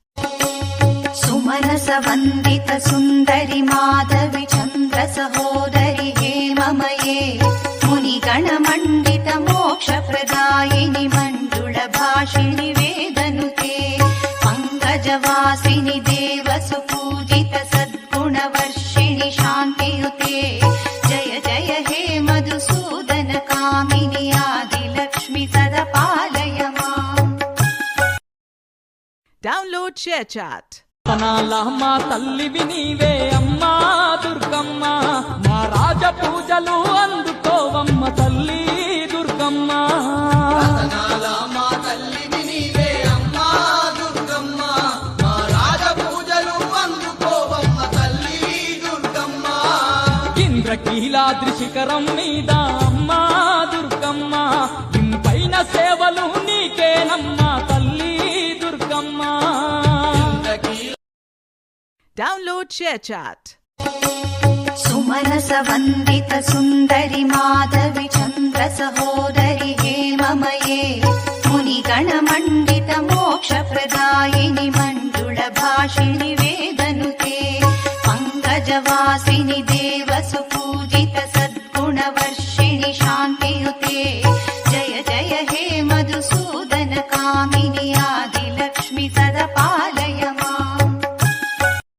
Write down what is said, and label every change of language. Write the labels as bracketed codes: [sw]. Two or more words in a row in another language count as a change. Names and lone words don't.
[sa] सुमनसवन्दित सुन्दरि माधवि चन्द्र सहोदरि हेममये मुनिगणमण्डित मोक्षप्रदायिनि मण्डुलभाषिणि वेदनुते पङ्कजवासिनि देवसुपूजित सद्गुणवर्षिणि शान्तियुते जय जय हे मधुसूदन कामिनि आदिलक्ष्मि सदा पालय माम्। [en] Download ShareChat. [te] తనాలమ్మ తల్లివి నీవే అమ్మా దుర్గమ్మ మా రాజ పూజలు అందుకోవమ్మ తల్లి దుర్గమ్మ తనాలమ్మ తల్లివి నీవే అమ్మా దుర్గమ్మ మా రాజ పూజలు అందుకోవమ్మ తల్లి దుర్గమ్మ ఇంద్రకీలాద్రి శిఖరం మీద అమ్మా దుర్గమ్మ ఇంపైన సేవలు నీకేనమ్మా తల్లి దుర్గమ్మ [en] Download ShareChat. [sa] सुमनसवन्दित सुन्दरि माधवि चन्द्र सहोदरि हेममये मुनिगणमण्डित मोक्षप्रदायिनि मण्डुलभाषिणि वेदनुते पङ्कजवासिनि देवसुपूजित सद्गुणवर्षिणि शान्तियुते जय जय हे मधुसूदन कामिनि आदिलक्ष्मि सदा पालय माम्।